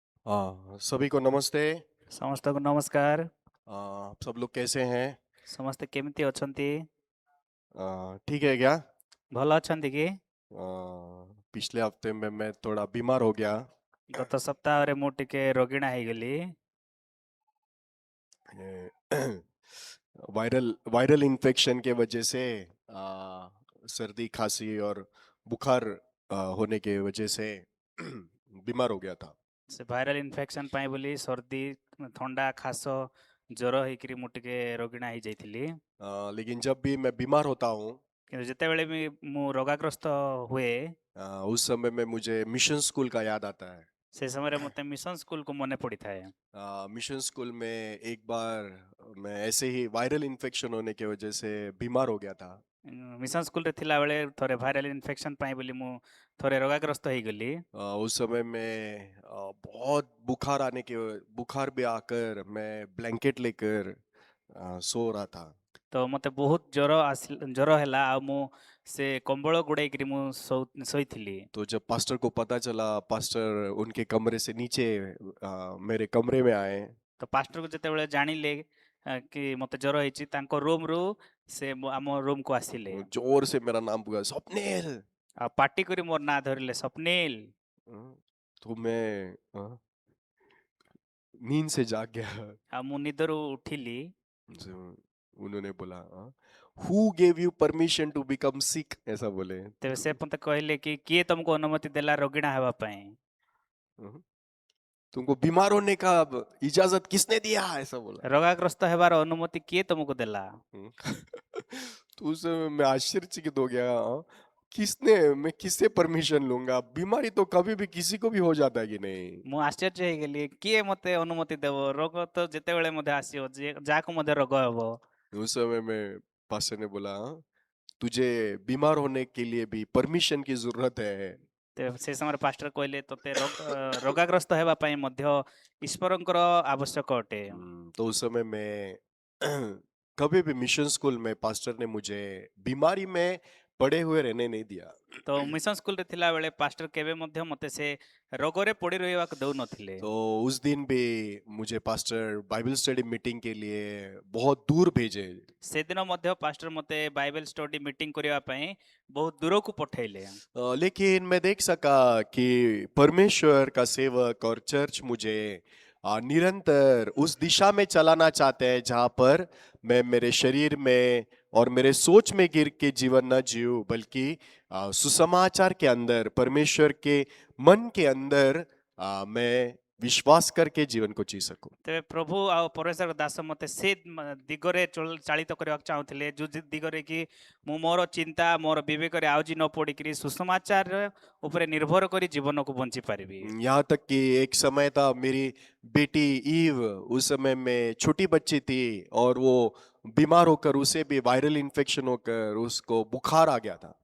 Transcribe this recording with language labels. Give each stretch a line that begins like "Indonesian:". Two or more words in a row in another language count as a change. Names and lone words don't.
Hindi: सभी को नमस्ते।
Odia: ସମସ୍ତଙ୍କୁ ନମସ୍କାର।
Hindi: आप सब लोग कैसे हैं?
Odia: ସମସ୍ତେ କେମିତି ଅଛନ୍ତି?
Hindi: ठीक है क्या?
Odia: ଭଲ ଅଛନ୍ତି କି?
Hindi: पिछले हफ्ते में मैं थोड़ा बीमार हो गया।
Odia: ଗତ ସପ୍ତାହରେ ମୁଁ ଟିକେ ରୋଗିଣା ହେଇଗଲି।
English: viral viral infection
Hindi: के वजह से सर्दी खांसी और बुखार होने के वजह से बीमार हो गया था।
Odia: ସେ
English: viral infection
Odia: ପାଇଁ ବୋଲି ସର୍ଦ୍ଦି, ଥଣ୍ଡା, ଖାସ, ଜ୍ୱର ହେଇକିରି ମୁଁ ଟିକେ ରୋଗିଣା ହେଇଯାଇଥିଲି।
Hindi: लेकिन जब भी मैं बीमार होता हूँ,
Odia: କିନ୍ତୁ ଯେତେବେଳେ ବି ମୁଁ ରୋଗାଗ୍ରସ୍ତ हुए,
Hindi: उस समय में मुझे मिशन स्कूल का याद आता है।
Odia: ସେ ସମୟରେ ମୋତେ ମିଶନ ସ୍କୁଲକୁ मने पड़िଥାଏ।
Hindi: मिशन स्कूल में एक बार मैं ऐसे ही
English: viral infection
Hindi: होने की वजह से बीमार हो गया था।
Odia: ମିଶନ ସ୍କୁଲରେ ଥିଲାବେଳେ ଥରେ
English: viral infection
Odia: ପାଇଁ ବୋଲି ମୁଁ ଥରେ ରୋଗାଗ୍ରସ୍ତ ହେଇଗଲି।
Hindi: उस समय में बहुत बुखार भी आकर मैं ब्लैंकेट लेकर सो रहा था।
Odia: ତ ମୋତେ ବହୁତ ଜ୍ୱର ହେଲା ଆଉ ମୁଁ ସେ କମ୍ବଳ ଗୁଡ଼େଇକିରି ମୁଁ ଶୋଇଥିଲି।
Hindi: तो जब पास्टर को पता चला, पास्टर उनके कमरे से नीचे मेरे कमरे में आए।
Odia: ତ ପାଷ୍ଟରକୁ ଯେତେବେଳେ ଜାଣିଲେ କି ମୋତେ ଜ୍ୱର ହେଇଛି, ତାଙ୍କ ରୁମ୍‌ରୁ ସେ ଆମ ରୁମ୍‌କୁ ଆସିଲେ
Hindi: वो जोर से मेरा नाम पुकारा, स्वप्निल।
Odia: ଆଉ ପାଟି କରି ମୋର ନାଁ ଧରିଲେ, "ସ୍ୱପ୍ନିଲ।"
Hindi: तो मैं नींद से जाग गया।
Odia: ଆଉ ମୁଁ ନିଦରୁ ଉଠିଲି।
Hindi: जो उन्होंने बोला,
English: who gave you permission to become sick,
Hindi: ऐसा बोले।
Odia: ତେବେ ସେ ମୋତେ କହିଲେ କି, "କିଏ ତମକୁ ଅନୁମତି ଦେଲା ରୋଗିଣା ହେବା ପାଇଁ?
Hindi: "हम्म, तुमको बीमार होने का अब इजाजत किसने दिया", ऐसा बोला।
Odia: ରୋଗାଗ୍ରସ୍ତ ହେବାର ଅନୁମତି କିଏ ତମକୁ ଦେଲା?"
Hindi: हम्म, तो उस समय मैं आश्चर्यचकित हो गया। मैं किससे परमिशन लूंगा? बीमारी तो कभी भी किसी को भी हो जाता है कि नहीं?
Odia: ମୁଁ आश्चर्य ହେଇଗଲି, କିଏ ମୋତେ ଅନୁମତି ଦେବ? ରୋଗ ତ ଯେତେବେଳେ ମଧ୍ୟ ଆସିବ, ଯାହାକୁ ମଧ୍ୟ ରୋଗ ହେବ।
Hindi: उस समय में पास्टर ने बोला, तुझे बीमार होने के लिए भी परमिशन की जरूरत है।
Odia: ତେବେ ସେ ସମୟରେ ପାଷ୍ଟର କହିଲେ, "ତୋତେ ରୋଗାଗ୍ରସ୍ତ ହେବା ପାଇଁ ମଧ୍ୟ ଈଶ୍ୱରଙ୍କର ଆବଶ୍ୟକ ଅଟେ।"
Hindi: तो उस समय में कभी भी मिशन स्कूल में पास्टर ने मुझे बीमारी में पड़े हुए रहने नहीं दिया।
Odia: ତ ମିଶନ ସ୍କୁଲରେ ଥିଲାବେଳେ ପାଷ୍ଟର କେବେ ମଧ୍ୟ ମୋତେ ସେ ରୋଗରେ ପଡ଼ି ରହିବାକୁ ଦେଉନଥିଲେ।
Hindi: तो उस दिन भी मुझे पास्टर
English: Bible study meeting
Hindi: के लिए बहुत दूर भेजे।
Odia: ସେଦିନ ମଧ୍ୟ ପାଷ୍ଟର ମୋତେ
English: Bible study meeting
Odia: କରିବା ପାଇଁ ବହୁତ ଦୂରକୁ ପଠେଇଲେ।
Hindi: लेकिन मैं देख सका कि परमेश्वर का सेवक और चर्च मुझे निरंतर उस दिशा में चलाना चाहते हैं जहां पर मैं मेरे शरीर में और मेरे सोच में गिर के जीवन न जीऊं, बल्कि सुसमाचार के अंदर, परमेश्वर के मन के अंदर मैं विश्वास करके जीवन को जी सकूं।
Odia: ତେବେ ପ୍ରଭୁ ଆଉ ପରମେଶ୍ୱର ଦାସ ମୋତେ ସେ ଦିଗରେ ଚାଳିତ କରିବାକୁ ଚାହୁଁଥିଲେ, ଯେଉଁ ଦିଗରେ କି ମୁଁ ମୋର ଚିନ୍ତା, ମୋର ବିବେକରେ ଆଉଜି ନ ପଡ଼ିକିରି ସୁସମାଚାର ଉପରେ ନିର୍ଭର କରି ଜୀବନକୁ ବଞ୍ଚି ପାରିବି।
Hindi: यहाँ तक कि एक समय था, मेरी बेटी ईव उस समय में छोटी बच्ची थी और वो बीमार होकर, उसे भी
English: viral infection
Hindi: होकर उसको बुखार आ गया था।